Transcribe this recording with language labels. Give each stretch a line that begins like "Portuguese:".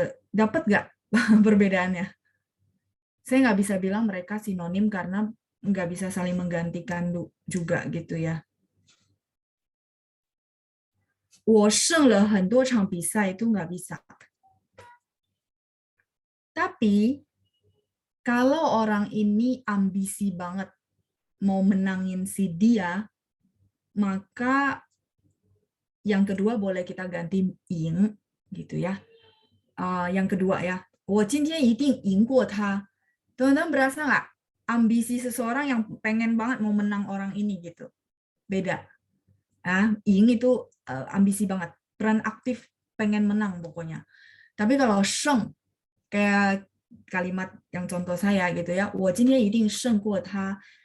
Indonesian: Dapat nggak perbedaannya? Saya nggak bisa bilang mereka sinonim karena nggak bisa saling menggantikan juga gitu ya.
Chinese: 我胜了很多场比赛
Indonesian: itu nggak bisa. Tapi kalau orang ini ambisi banget mau menangin si dia, maka yang kedua boleh kita ganti ying gitu ya. Yang kedua ya,
Chinese: 我今天一定赢过他.
Indonesian: Teman-teman berasa nggak ambisi seseorang yang pengen banget mau menang orang ini gitu? Beda. Ying itu ambisi banget, peran aktif pengen menang pokoknya. Tapi kalau sheng, kayak kalimat yang contoh saya gitu ya,
Chinese: 我今天一定胜过他.